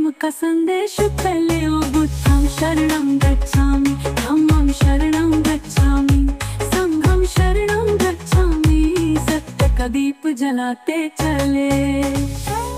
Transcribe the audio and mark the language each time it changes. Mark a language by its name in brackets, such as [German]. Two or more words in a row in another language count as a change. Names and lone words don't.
[Hindi] संदेश पहले [Pali] ओ बुद्धं शरणं गच्छामि, धम्मं शरणं गच्छामि, संघं शरणं गच्छामि। [Hindi] सत्य का दीप जलाते चले।